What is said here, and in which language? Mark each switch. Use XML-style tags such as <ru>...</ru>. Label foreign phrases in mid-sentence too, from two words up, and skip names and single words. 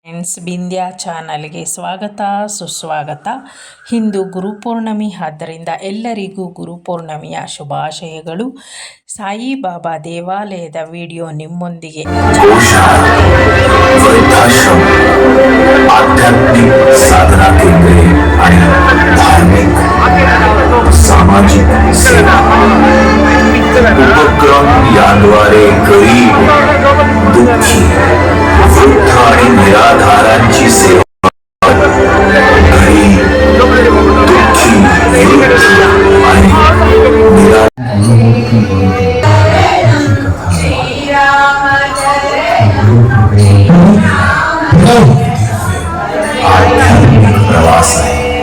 <kn>ಫ್ರೆಂಡ್ಸ್, ಬಿಂದ್ಯಾ ಚಾನಲ್ಗೆ ಸ್ವಾಗತ ಸುಸ್ವಾಗತ. ಇಂದು ಗುರುಪೌರ್ಣಮಿ ಆದ್ದರಿಂದ ಎಲ್ಲರಿಗೂ ಗುರುಪೌರ್ಣಮಿಯ ಶುಭಾಶಯಗಳು. ಸಾಯಿಬಾಬಾ ದೇವಾಲಯದ ವಿಡಿಯೋ ನಿಮ್ಮೊಂದಿಗೆ.</kn> <mr>आध्यात्मिक साधना केंद्रे आणि धार्मिक सामाजिक सेवा उपक्रम याद्वारे गरीब, दुःखी, वृद्ध आणि निराधारांची सेवा, गरीब, दुःखी, वृद्ध आणि आध्यात्मिक प्रवास आहे.</mr>